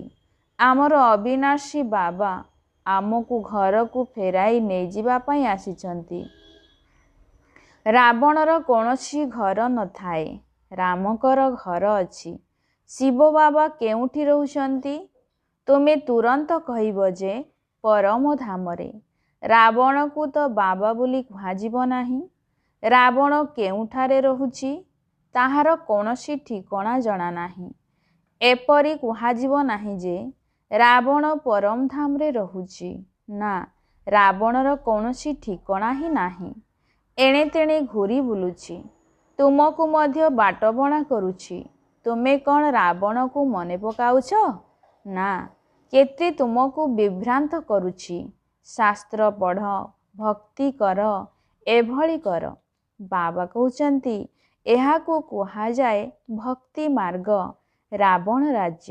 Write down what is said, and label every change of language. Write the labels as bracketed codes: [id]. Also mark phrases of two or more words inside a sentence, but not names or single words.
[or] ଆମର ଅବିନାଶୀ ବାବା ଆମକୁ ଘର କୁ ଫେରାଇ ନେଇ ଯିବା ପାଇଁ ଆସିଛନ୍ତି। ରାବଣର କୌଣସି ଘର ନ ଥାଏ, ରାମଙ୍କର ଘର ଅଛି। ଶିବ ବାବା କେଉଁଠି ରହୁଛନ୍ତି? ତୁମେ ତୁରନ୍ତ କହିବ ଯେ ପରମ ଧାମରେ। ରାବଣ କୁ ତ ବାବା ବୋଲି କୁହାଯିବ ନାହିଁ। ରାବଣ କେଉଁଠାରେ ରହୁଛି, ତାହାର କୌଣସି ଠିକଣା ଜଣା ନାହିଁ। ଏପରି କୁହାଯିବ ନାହିଁ ଯେ ରାବଣ ପରମ ଧାମ ରେ ରହୁଛି। ନା, ରାବଣର କୌଣସି ଠିକଣା ହିଁ ନାହିଁ। ଏଣେ ତେଣେ ଘୂରି ବୁଲୁଛି। ତୁମକୁ ମଧ୍ୟ ବାଟବଣା କରୁଛି। ତୁମେ କୌଣ ରାବଣ କୁ ମନେ ପକାଉଛ? ନା, କେତେ ତୁମକୁ ବିଭ୍ରାନ୍ତ କରୁଛି। ଶାସ୍ତ୍ର ପଢ଼, ଭକ୍ତି କର, ଏଭଳି କର। ବାବା କହୁଛନ୍ତି ଏହାକୁ କୁହା ଯାଏ ଭକ୍ତି ମାର୍ଗ, ରାବଣ ରାଜ୍ୟ।